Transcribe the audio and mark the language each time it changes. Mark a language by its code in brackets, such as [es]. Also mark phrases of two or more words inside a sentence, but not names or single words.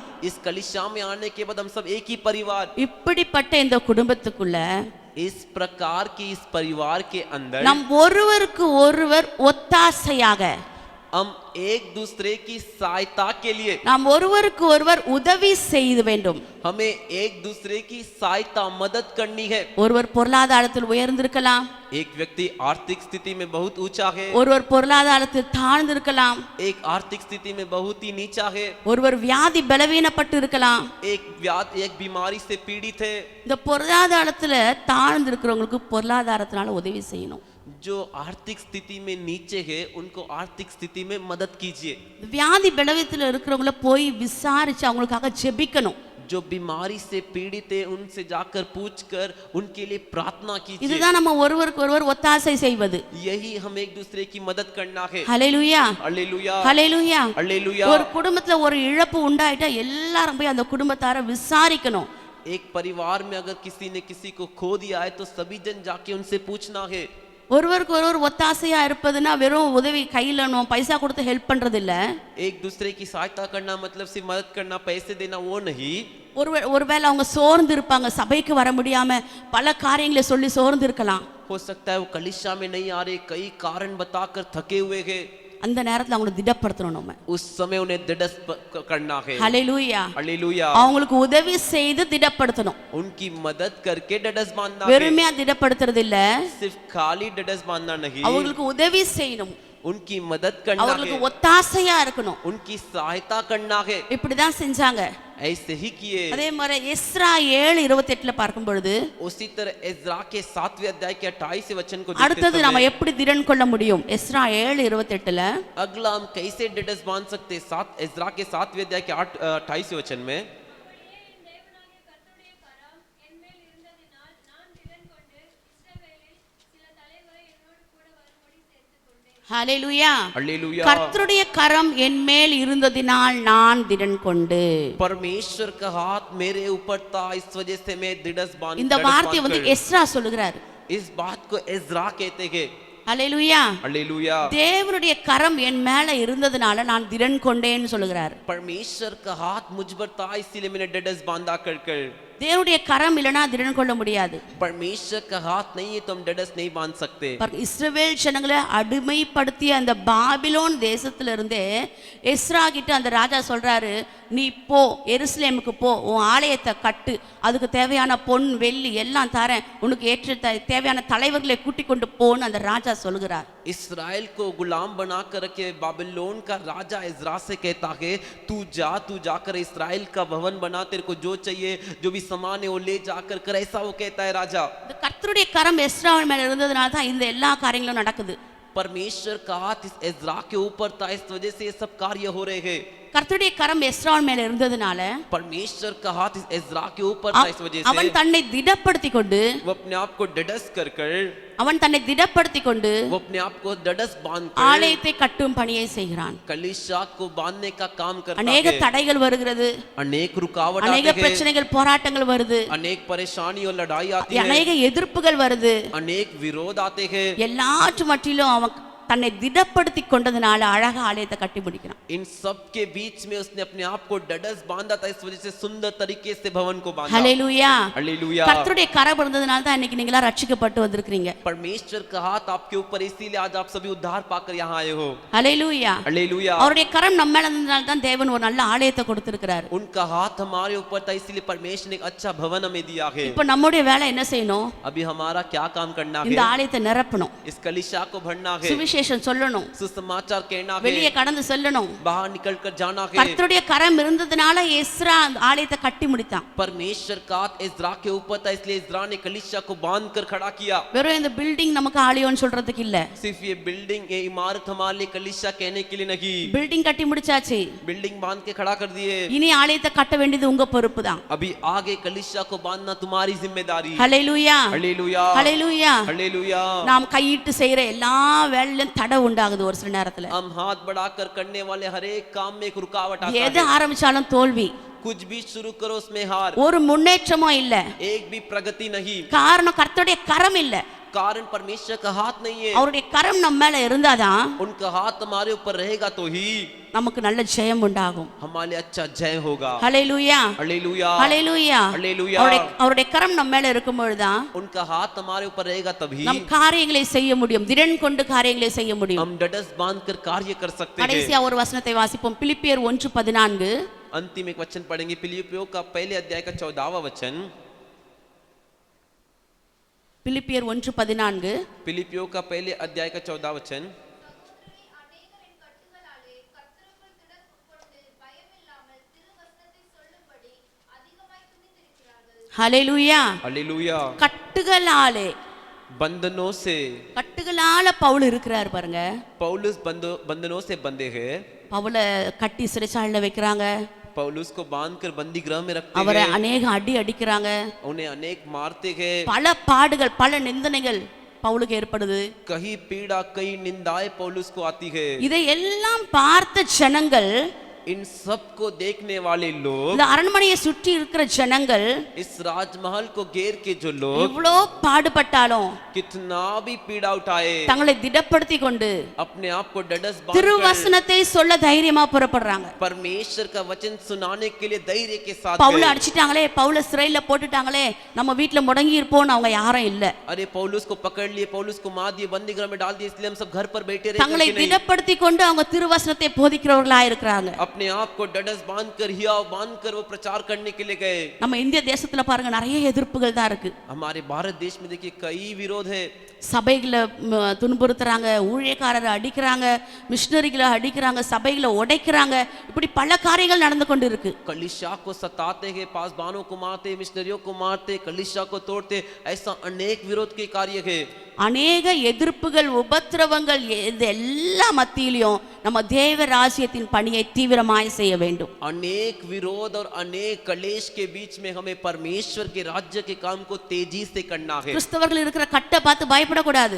[hi] इस कलीसिया में आने के बाद हम सब एक ही परिवार। [ta] இப்படிப்பட்ட இந்த குடும்பத்துக்குள்ள, [hi] इस प्रकार की इस परिवार के अंदर [ta] நம் ஒருவருக்கு ஒருவர் ஒத்தாசையாக, [hi] हम एक दूसरे की सहायता के लिए, [ta] நாம் ஒருவருக்கு ஒருவர் உதவி செய்ய வேண்டும். [hi] हमें एक दूसरे की सहायता मदद करनी है। [ta] ஒருவர் பொருளாதாரத்தில் உயர்ந்திருக்கலாம், [hi] एक व्यक्ति आर्थिक स्थिति में बहुत ऊंचा है, [ta] ஒருவர் பொருளாதாரத்தில் தாழ்ந்திருக்கலாம், [hi] एक आर्थिक स्थिति में बहुत ही नीचा है, [ta] ஒருவர் வியாதி பலவீனப்பட்டு இருக்கலாம். [hi] एक बीमारी से पीड़ित है। [ta] இந்த பொருளாதாரத்துல தாழ்ந்திருக்கிறவங்களுக்கு பொருளாதாரத்தினால உதவி செய்யணும். [hi] जो आर्थिक स्थिति में नीचे है उनको आर्थिक स्थिति में मदद कीजिए। [ta] வியாதி பலவீனத்துல இருக்கிறவங்கள போய் விசாரிச்சு அவங்களுக்காக ஜெபிக்கணும். [hi] जो बीमारी से पीड़ित है उनसे जाकर पूछकर उनके लिए प्रार्थना कीजिए। [ta] இதுதான் நம்ம ஒருவருக்கு ஒருவர் ஒத்தாசை செய்வது. [hi] यही हम एक दूसरे की मदद करना है। [ta] ஹல்லேலூயா, [hi] हालेलुया, [ta] ஹல்லேலூயா. [hi] हालेलुया। [ta] ஒரு குடும்பத்துல ஒரு இழப்பு உண்டாயிட்டா எல்லாரும் போய் அந்த குடும்பத்தார விசாரிக்கணும். [hi] एक परिवार में अगर किसी ने किसी को खो दिया है तो सभी जन जाके उनसे पूछना है। [ta] ஒருவருக்கு ஒருவர் ஒத்தாசையா இருப்பதுன்னா வெறும் உதவி கையில நம்ம பைசா கொடுத்து ஹெல்ப் பண்றது இல்ல. [hi] एक दूसरे की सहायता करना मतलब सिर्फ मदद करना, पैसे देना वो नहीं। [ta] ஒருவேளை அவங்க சோர்ந்து இருப்பாங்க, சபைக்கு வர முடியாம பல காரியங்களை சொல்லி சோர்ந்து இருக்கலாம். [hi] हो सकता है वो कलीसिया में नहीं आ रहे, कई कारण बताकर थके हुए हैं। [ta] அந்த நேரத்துல அவங்களை திடப்படுத்தணும் நம்ம. [hi] उस समय उन्हें ढढस करना है। [ta] ஹல்லேலூயா, [hi] हालेलुया। [ta] அவங்களுக்கு உதவி செய்து திடப்படுத்தணும். [hi] उनकी मदद करके ढढस बांधना है। [ta] வெறுமையா திடப்படுத்துறது இல்ல, [hi] सिर्फ खाली ढढस बांधना नहीं, [ta] அவங்களுக்கு உதவி செய்யணும், [hi] उनकी मदद करना [ta] அவங்களுக்கு [hi] है, [ta] ஒத்தாசையா இருக்கணும். [hi] उनकी सहायता करना है। [ta] இப்படிதான் செஞ்சாங்க. [hi] ऐसे ही किए। [ta] அதே மாதிரி எஸ்ரா 7:28 பார்க்கும் பொழுது [hi] उसी तरह इस्रा के 7वें अध्याय के 28वें वचन को [ta] அடுத்தது [hi] देखते [ta] நாம [hi] समय [ta] எப்படி திடன் கொள்ள முடியும்? எஸ்ரா 7:28 [hi] अगला हम कैसे ढिढस बांध सकते? इस्रा के 7वें अध्याय के 28वें वचन में [ta] ஹalleluya [hi] हालेलुया। [ta] கர்த்தருடைய கரம் என் மேல் இருந்ததினால் நான் திடன் கொண்டு [hi] परमेश्वर का हाथ मेरे ऊपर था, इस वजह से मैं ढिढस बांध [ta] இந்த வார்த்தையை வந்து எஸ்ரா சொல்லுகிறார்। [hi] इस बात को इस्रा कहते हैं। [ta] ஹalleluya [hi] हालेलुया। [ta] தேவனுடைய கரம் என் மேல இருந்ததனால நான் திடன் கொண்டேன்னு சொல்லுகிறார்। [hi] परमेश्वर का हाथ मुझ पर था, इसीलिए मैंने ढिढस बांधा कर। [ta] தேவனுடைய கரம் இல்லனா திடன் கொள்ள முடியாது। [hi] परमेश्वर का हाथ नहीं है तो हम ढिढस नहीं बांध सकते। [ta] இஸ்ரவேல் ஜனங்களை அடிமைப்படுத்திய அந்த பாபிலோன் தேசத்துல இருந்தே எஸ்ரா கிட்ட அந்த ராஜா சொல்றாரு, நீ போ எருசலேமுக்கு போ, உன் ஆலயத்தை கட்டு, அதுக்கு தேவையான பொன் வெள்ளி எல்லாம் தரேன், உனக்கு ஏற்ற தேவையான தலைவர்களை கூட்டிக் கொண்டு போன்னு அந்த ராஜா சொல்கிறார்। [hi] इस्राएल को गुलाम बनाकर रखे बाबिलोन का राजा इस्रा से कहता है, तू जाकर इस्राएल का भवन बना, तेरे को जो चाहिए जो भी सामान है वो ले जाकर कर, ऐसा वो कहता है राजा। [ta] கர்த்தருடைய கரம் எஸ்ராவின் மேல இருந்ததனால தான் இந்த எல்லா காரியங்களும் நடக்குது। [hi] परमेश्वर का हाथ इस इस्रा के ऊपर था, इस वजह से ये सब कार्य हो रहे हैं। [ta] கர்த்தருடைய கரம் எஸ்ராவின் மேல இருந்ததனால [hi] परमेश्वर का हाथ इस इस्रा के ऊपर था, इस वजह से [ta] அவன் தன்னை திடப்படுத்திக் கொண்டு [hi] वो अपने आप को ढिढस कर [ta] அவன் தன்னை திடப்படுத்திக் கொண்டு [hi] वो अपने आप को ढिढस बांध कर [ta] ஆலயத்தை கட்டும் பணியை செய்கிறான்। [hi] कलीसिया को बांधने का काम करता अनेक है। [ta] தடைகள் வருகிறது, [hi] अनेक रुकावट अनेक आते हैं, [ta] பிரச்சனைகள் போராட்டங்கள் வருது, [hi] अनेक परेशानी और लड़ाई आती है, [ta] अनेक எதிர்ப்புகள் வருது, [hi] अनेक विरोध आते हैं। [ta] எல்லாற்று மட்டிலும் அவன் தன்னை திடப்படுத்தி கொண்டதனால அழகா ஆலயத்தை கட்டி முடிக்கிறான்। [hi] इन सब के बीच में उसने अपने आप को ढिढस बांधा था, इस वजह से सुंदर तरीके से भवन को बांधा। [ta] ஹalleluya [hi] हालेलुया। [ta] கர்த்தருடைய கரம் இருந்ததனால தான் இன்னைக்கு நீங்க எல்லாம் ரட்சிக்கப்பட்டு வந்திருக்கீங்க। [hi] परमेश्वर का हाथ आपके ऊपर, इसीलिए आज आप सभी उद्धार पाकर यहाँ आए हो। [ta] ஹalleluya [hi] हालेलुया। [ta] அவருடைய கரம் நம்ம மேல இருந்ததனால தான் தேவன் ஒரு நல்ல ஆலயத்தை கொடுத்திருக்கிறார்। [hi] उनका हाथ हमारे ऊपर था, इसीलिए परमेश्वर ने एक अच्छा भवन हमें दिया है। [ta] இப்போ நம்மளுடைய வேலை என்ன செய்யணும்? [hi] अभी हमारा क्या काम करना [ta] இந்த [hi] है? [ta] ஆலயத்தை நிரப்பணும், [hi] इस कलीसिया को भरना है, [ta] சுவிசேஷம் சொல்லணும், [hi] सुसमाचार कहना [ta] வெளியே [hi] है, [ta] கடந்து செல்லணும்। [hi] बाहर निकल कर जाना है। [ta] கர்த்தருடைய கரம் இருந்ததனால எஸ்ரா அந்த ஆலயத்தை கட்டி முடித்தான்। [hi] परमेश्वर का हाथ इस्रा के ऊपर था, इसलिए इस्रा ने कलीसिया को बांध कर खड़ा किया। [ta] வெறும் இந்த பில்டிங் நமக்கு ஆலயம்னு சொல்றதுக்கு இல்ல, [hi] सिर्फ ये बिल्डिंग, ये इमारत हमारे लिए कलीसिया कहने के लिए नहीं। [ta] பில்டிங் கட்டி முடிச்சாச்சு, [hi] बिल्डिंग बांध के खड़ा कर दिए, [ta] இனி ஆலயத்தை கட்ட வேண்டியது உங்க பொறுப்பு தான்। [hi] अभी आगे कलीसिया को बांधना तुम्हारी जिम्मेदारी। [ta] ஹalleluya [hi] हालेलुया। [ta] ஹalleluya [hi] हालेलुया। [ta] நாம் கையிட்டு செய்யற எல்லா வேலையிலும் தடை உண்டாகுது ஒரு சில நேரத்துல। [hi] हम हाथ बढ़ाकर करने वाले हर एक काम में एक रुकावट आता [ta] எது [hi] है। [ta] ஆரம்பிச்சாலும் தோல்வி, [hi] कुछ भी शुरू करो उसमें हार, [ta] ஒரு முன்னேற்றமும் இல்ல। [hi] एक भी प्रगति नहीं। [ta] காரணம் கர்த்தருடைய கரம் இல்ல, [hi] कारण परमेश्वर का हाथ नहीं है। [ta] அவருடைய கரம் நம்ம மேல இருந்தாதான் [hi] उनका हाथ हमारे ऊपर रहेगा तो ही [ta] நமக்கு நல்ல ஜெயம் உண்டாகும்। [hi] हमारे अच्छा जय होगा। [ta] ஹalleluya [hi] हालेलुया। [ta] ஹalleluya [hi] हालेलुया। [ta] அவருடைய கரம் நம்ம மேல இருக்கும் பொழுதுதான் [hi] उनका हाथ हमारे ऊपर रहेगा तभी [ta] நம் காரியங்களை செய்ய முடியும், திடன் கொண்டு காரியங்களை செய்ய முடியும்। [hi] हम ढिढस बांध कर कार्य कर सकते हैं। [ta] கடைசியா ஒரு வசனத்தை வாசிப்போம், பிலிப்பியர் 1:14। [hi] अंतिम एक वचन पढ़ेंगे, फिलिप्पियों का पहले अध्याय का 14वां वचन। [ta] பிலிப்பியர் 1:14 [hi] फिलिप्पियों का पहले अध्याय का 14वां वचन। [ta] ஹalleluya [hi] हालेलुया। [ta] கட்டுகளாலே, [hi] बंधनों से [ta] கட்டுகளால பவுல் இருக்கிறார் பாருங்க। [hi] पौलुस बंधनों से बंधे हैं। [ta] பவுலை கட்டி சிறைச்சாலையில வைக்கிறாங்க, [hi] पौलुस को बांधकर बंदी गृह में रखते [ta] அவரை [hi] हैं, [ta] அநேக அடி அடிக்கிறாங்க, [hi] उन्हें अनेक मारते हैं, [ta] பல பாடுகள் பல நிந்தனைகள் பவுலுக்கு ஏற்படுது। [hi] कहीं पीड़ा कई निंदाएं पौलुस को आती है। [ta] இதை எல்லாம் பார்த்த ஜனங்கள், [hi] इन सब को देखने वाले लोग, [ta] இந்த அரண்மனையை சுற்றி இருக்கிற ஜனங்கள் [hi] इस राजमहल को घेर के जो लोग [ta] இவ்வளோ பாடுபட்டாலும் [hi] कितना भी पीड़ा उठाए, [ta] தங்களை திடப்படுத்தி கொண்டு [hi] अपने आप को ढिढस बांधकर [ta] திருவசனத்தை சொல்ல தைரியமா புறப்படுறாங்க। [hi] परमेश्वर का वचन सुनाने के लिए धैर्य के साथ [ta] பவுல [hi] गए। [ta] அடிச்சிட்டாங்களே, பவுல சிறையில போட்டுட்டாங்களே, நம்ம வீட்டுல முடங்கி இருப்போம்னு அவங்க யாரும் இல்ல। [hi] अरे पौलुस को पकड़ लिए, पौलुस को मार दिए, बंदी गृह में डाल दिए, इसलिए हम सब घर पर बैठे [ta] தங்களை [hi] रहे। [ta] திடப்படுத்தி கொண்டு அவங்க திருவசனத்தை போதிக்கிறவர்களா இருக்கிறாங்க। [hi] अपने आप को डडस बांधकर हियाव बांधकर वो प्रचार करने के लिए गए। [ta] நம்ம இந்திய தேசத்துல பாருங்க நிறைய எதிர்ப்புகள் தான் இருக்கு. [hi] हमारे भारत देश में देखिए कई विरोध है। [ta] சபைகளை துன்புறுத்துறாங்க, ஊழியக்காரரை அடிக்கிறாங்க, மிஷினரிகளை அடிக்கிறாங்க, சபைகளை உடைக்கிறாங்க, இப்படி பல காரியங்கள் நடந்து கொண்டு இருக்கு. [hi] कलीसिया को सताते हैं, पासबानों को मारते, मिशनरियों को मारते, कलीसिया को तोड़ते, ऐसा अनेक विरोध के कार्य है। [ta] அநேக எதிர்ப்புகள், உபத்திரவங்கள், இது எல்லா மத்தியிலும் நம்ம தேவ ராஜ்யத்தின் பணியை தீவிரமாய் செய்ய வேண்டும். [hi] अनेक विरोध और अनेक कलेश के बीच में हमें परमेश्वर के राज्य के काम को तेजी से करना है। [ta] கிறிஸ்தவர்கள் இருக்கிற கட்டை பார்த்து பயப்படக்கூடாது.